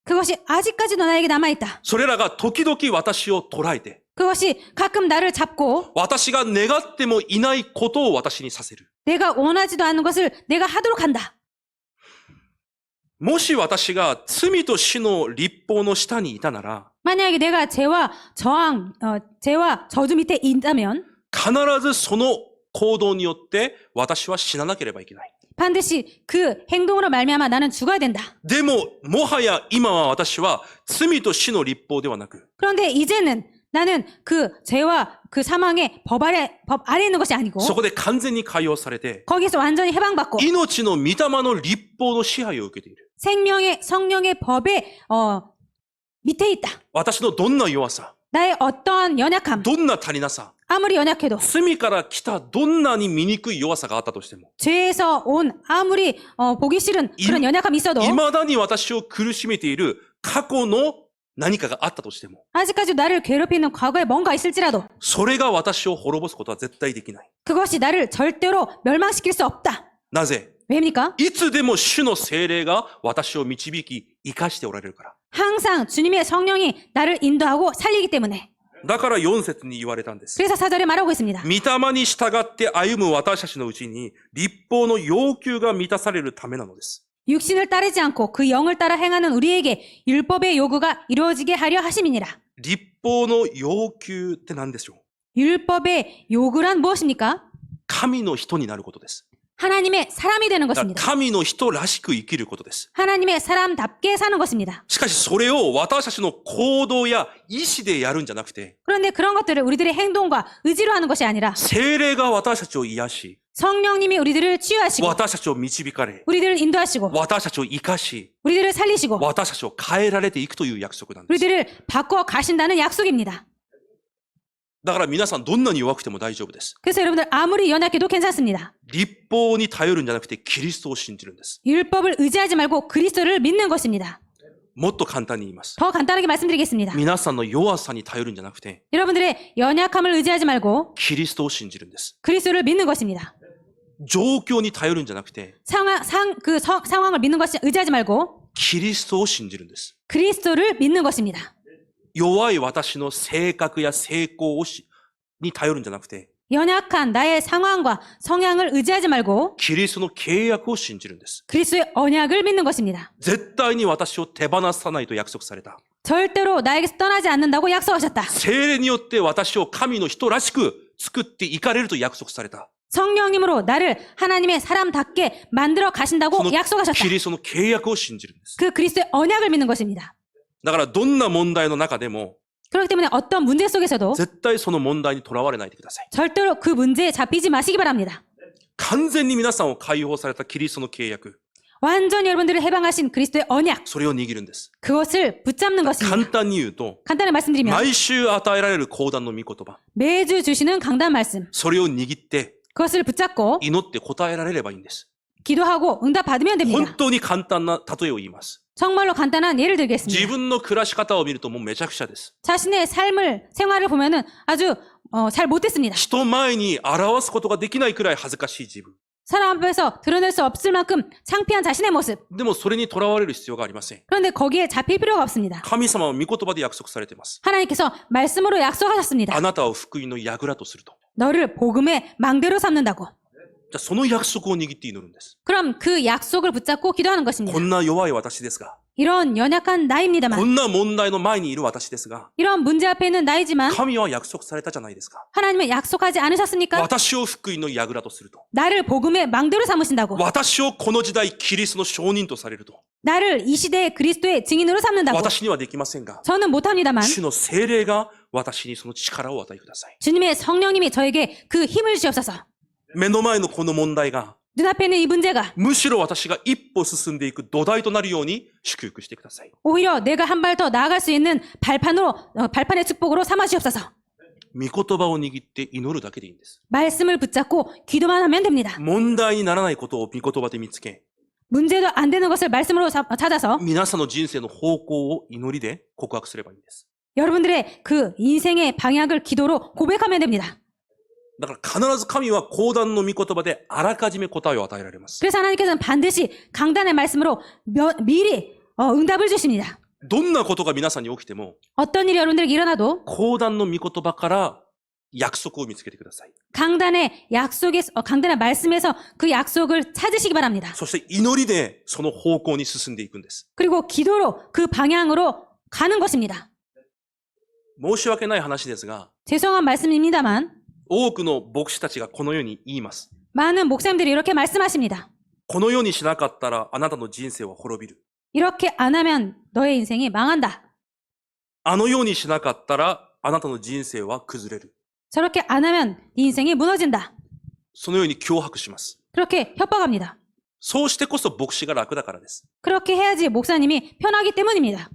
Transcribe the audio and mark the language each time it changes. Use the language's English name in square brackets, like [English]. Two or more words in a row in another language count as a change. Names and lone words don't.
[Korean] 그것이 아직까지도 나에게 남아있다. [Japanese] それらが時々私を捉えて、 [Korean] 그것이 가끔 나를 잡고 [Japanese] 私が願ってもいないことを私にさせる。 [Korean] 내가 원하지도 않는 것을 내가 하도록 한다. [Japanese] もし私が罪と死の立法の下にいたなら、 [Korean] 만약에 내가 죄와 저주 밑에 있다면 [Japanese] 必ずその行動によって私は死ななければいけない。 [Korean] 반드시 그 행동으로 말미암아 나는 죽어야 된다. [Japanese] でも、もはや今は私は罪と死の立法ではなく、 [Korean] 그런데 이제는 나는 그 죄와 그 사망의 법 아래 있는 것이 아니고 [Japanese] そこで完全に解放されて、 [Korean] 거기서 완전히 해방받고 [Japanese] 命の御霊の立法の支配を受けている。 [Korean] 생명의 성령의 법의 밑에 있다. [Japanese] 私のどんな弱さ、 [Korean] 나의 어떠한 연약함, [Japanese] どんな足りなさ、 [Korean] 아무리 연약해도 [Japanese] 罪から来たどんなに醜い弱さがあったとしても、 [Korean] 죄에서 온 아무리 보기 싫은 그런 연약함이 있어도 [Japanese] 未だに私を苦しめている過去の何かがあったとしても、 [Korean] 아직까지 나를 괴롭히는 과거에 뭔가 있을지라도 [Japanese] それが私を滅ぼすことは絶対できない。 [Korean] 그것이 나를 절대로 멸망시킬 수 없다. [Japanese] なぜ？ [Korean] 왜입니까? [Japanese] いつでも主の聖霊が私を導き、生かしておられるから。 [Korean] 항상 주님의 성령이 나를 인도하고 살리기 때문에. [Japanese] だから4節に言われたんです。 [Korean] 그래서 4절에 말하고 있습니다. [Japanese] 御霊に従って歩む私たちのうちに、立法の要求が満たされるためなのです。 [Korean] 육신을 따르지 않고 그 영을 따라 행하는 우리에게 율법의 요구가 이루어지게 하려 하심이니라. [Japanese] 立法の要求って何でしょう？ [Korean] 율법의 요구란 무엇입니까? [Japanese] 神の人になることです。 [Korean] 하나님의 사람이 되는 [Japanese] だから [Korean] 것입니다. [Japanese] 神の人らしく生きることです。 [Korean] 하나님의 사람답게 사는 것입니다. [Japanese] しかしそれを私たちの行動や意志でやるんじゃなくて、 [Korean] 그런데 그런 것들을 우리들의 행동과 의지로 하는 것이 아니라 [Japanese] 聖霊が私たちを癒し、 [Korean] 성령님이 우리들을 치유하시고 [Japanese] 私たちを導かれ、 [Korean] 우리들을 인도하시고 [Japanese] 私たちを生かし、 [Korean] 우리들을 살리시고 [Japanese] 私たちを変えられていくという約束なんです。 [Korean] 우리들을 바꿔 가신다는 약속입니다. [Japanese] だから皆さんどんなに弱くても大丈夫です。 [Korean] 그래서 여러분들 아무리 연약해도 괜찮습니다. [Japanese] 立法に頼るんじゃなくてキリストを信じるんです。 [Korean] 율법을 의지하지 말고 그리스도를 믿는 것입니다. [Japanese] もっと簡単に言います。 [Korean] 더 간단하게 말씀드리겠습니다. [Japanese] 皆さんの弱さに頼るんじゃなくて、 [Korean] 여러분들의 연약함을 의지하지 말고 [Japanese] キリストを信じるんです。 [Korean] 그리스도를 믿는 것입니다. [Japanese] 状況に頼るんじゃなくて、 [Korean] 상황을 믿는 것이 의지하지 말고 [Japanese] キリストを信じるんです。 [Korean] 그리스도를 믿는 것입니다. [Japanese] 弱い私の性格や成功に頼るんじゃなくて、 [Korean] 연약한 나의 상황과 성향을 의지하지 말고 [Japanese] キリストの契約を信じるんです。 [Korean] 그리스도의 언약을 믿는 것입니다. [Japanese] 絶対に私を手放さないと約束された。 [Korean] 절대로 나에게서 떠나지 않는다고 약속하셨다. [Japanese] 聖霊によって私を神の人らしく作っていかれると約束された。 [Korean] 성령님으로 나를 하나님의 사람답게 만들어 [Japanese] そ [Korean] 가신다고 [Japanese] の [Korean] 약속하셨다. [Japanese] キリストの契約を信じるんです。 [Korean] 그 그리스도의 언약을 믿는 것입니다. [Japanese] だからどんな問題の中でも [Korean] 그렇기 때문에 어떤 문제 속에서도 [Japanese] 絶対その問題にとらわれないでください。 [Korean] 절대로 그 문제에 잡히지 마시기 바랍니다. [Japanese] 完全に皆さんを解放されたキリストの契約、 [Korean] 완전히 여러분들을 해방하신 그리스도의 언약, [Japanese] それを握るんです。 [Korean] 그것을 붙잡는 [Japanese] 簡 [Korean] 것입니다. [Japanese] 単に言うと、 [Korean] 간단히 말씀드리면 [Japanese] 毎週与えられる講談の御言葉、 [Korean] 매주 주시는 강단 말씀, [Japanese] それを握って [Korean] 그것을 붙잡고 [Japanese] 祈って答えられればいいんです。 [Korean] 기도하고 응답 받으면 [Japanese] 本 [Korean] 됩니다. [Japanese] 当に簡単な例えを言います。 [Korean] 정말로 간단한 예를 [Japanese] 自 [Korean] 들겠습니다. [Japanese] 分の暮らし方を見るともうめちゃくちゃです。 [Korean] 자신의 생활을 보면은 아주 잘 못됐습니다. [Japanese] 人前に表すことができないくらい恥ずかしい自分。 [Korean] 사람 앞에서 드러낼 수 없을 만큼 창피한 자신의 모습. [Japanese] でもそれにとらわれる必要がありません。 [Korean] 그런데 거기에 잡힐 필요가 없습니다. [Japanese] 神様は御言葉で約束されています。 [Korean] 하나님께서 말씀으로 약속하셨습니다. [Japanese] あなたを福音の櫓とすると。 [Korean] 너를 복음의 망대로 삼는다고. [Japanese] じゃあその約束を握って祈るんです。 [Korean] 그럼 그 약속을 붙잡고 기도하는 [Japanese] こ [Korean] 것입니다. [Japanese] んな弱い私ですが、 [Korean] 이런 연약한 [Japanese] こ [Korean] 나입니다만, [Japanese] んな問題の前にいる私ですが、 [Korean] 이런 문제 앞에 있는 나이지만 [Japanese] 神は約束されたじゃないですか。 [Korean] 하나님은 약속하지 않으셨습니까? [Japanese] 私を福音の櫓とすると。 [Korean] 나를 복음의 망대로 삼으신다고. [Japanese] 私をこの時代キリストの証人とされると。 [Korean] 나를 이 시대의 그리스도의 증인으로 삼는다고. [Japanese] 私にはできませんが、 [Korean] 저는 못합니다만 [Japanese] 主の聖霊が私にその力を与えください。 [Korean] 주님의 성령님이 저에게 그 힘을 주시옵소서. [Japanese] 目の前のこの問題が、 [Korean] 눈앞에 있는 이 문제가 [Japanese] むしろ私が一歩進んでいく土台となるように祝福してください。 [Korean] 오히려 내가 한 발 더 나아갈 수 있는 발판의 축복으로 삼아 주옵소서. [Japanese] 御言葉を握って祈るだけでいいんです。 [Korean] 말씀을 붙잡고 기도만 하면 됩니다. [Japanese] 問題にならないことを御言葉で見つけ、 [Korean] 문제도 안 되는 것을 말씀으로 찾아서 [Japanese] 皆さんの人生の方向を祈りで告白すればいいんです。 [Korean] 여러분들의 그 인생의 방향을 기도로 고백하면 됩니다. [Japanese] だから必ず神は講談の御言葉であらかじめ答えを与えられます。 [Korean] 그래서 하나님께서는 반드시 강단의 말씀으로 미리 응답을 주십니다. [Japanese] どんなことが皆さんに起きても、 [Korean] 어떤 일이 여러분들에게 일어나도 [Japanese] 講談の御言葉から約束を見つけてください。 [Korean] 강단의 말씀에서 그 약속을 찾으시기 바랍니다. [Japanese] そして祈りでその方向に進んでいくんです。 [Korean] 그리고 기도로 그 방향으로 가는 것입니다. [Japanese] 申し訳ない話ですが、 [Korean] 죄송한 말씀입니다만 [Japanese] 多くの牧師たちがこのように言います。 [Korean] 많은 목사님들이 이렇게 말씀하십니다. [Japanese] このようにしなかったらあなたの人生は滅びる。 [Korean] 이렇게 안 하면 너의 인생이 망한다. [Japanese] あのようにしなかったらあなたの人生は崩れる。 [Korean] 저렇게 안 하면 네 인생이 무너진다. [Japanese] そのように脅迫します。 [Korean] 그렇게 협박합니다. [Japanese] そうしてこそ牧師が楽だからです。 [Korean] 그렇게 해야지 목사님이 편하기 때문입니다.